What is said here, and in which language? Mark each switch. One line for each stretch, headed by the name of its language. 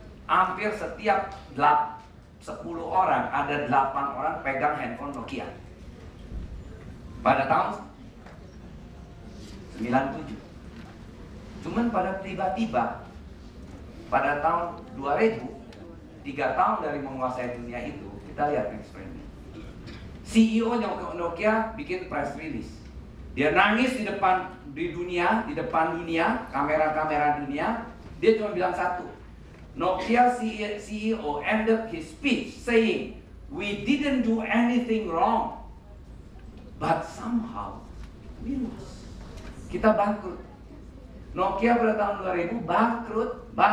Indonesian: Hampir setiap 10 orang ada 8 orang pegang handphone Nokia. Pada tahun 97. Cuman pada tiba-tiba pada tahun 2000, 3 tahun dari menguasai dunia itu, kita lihat next frame. CEO Nokia bikin press release. Dia nangis di depan dunia, kamera-kamera dunia. Dia cuma bilang satu.
English: Nokia CEO ended his speech saying, "We didn't do anything wrong, but somehow we lost."
Indonesian: Kita bangkrut. Nokia pada tahun 2000 bangkrut.